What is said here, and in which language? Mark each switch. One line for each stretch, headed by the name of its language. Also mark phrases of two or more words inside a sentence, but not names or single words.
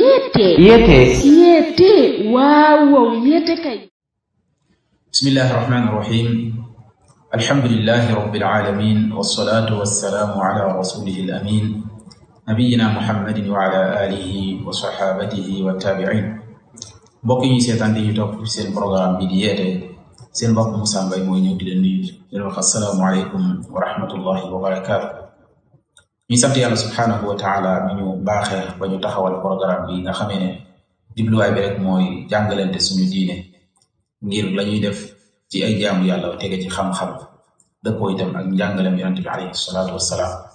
Wolof: Yete. Wow, yete kay.
Arabic: بسم الله الرحمن الرحيم. الحمد لله رب العالمين. والصلاة والسلام على رسوله الأمين. نبينا محمد وعلى آله وصحابته والتابعين.
Wolof: Mbokk yi seetaan di topp seen programme bi di Yeete, seen mbokk Moussa Mbaye mooy ñëw di leen nuyu di leen wax
Arabic: السلام عليكم ورحمة الله وبركاته.
Wolof: ñu sant yàlla
Arabic: سبحانه وتعالى
Wolof: mi ñu baaxee ba ñu taxawal programme bi nga xamee ne jubluwaay bi rek mooy jàngalante suñu diine ngir la ñuy def ci ay jaamu yàlla tege ci xam-xam dëppoo itam ak njàngalem yonent bi
Arabic: عليه الصلاة والسلام.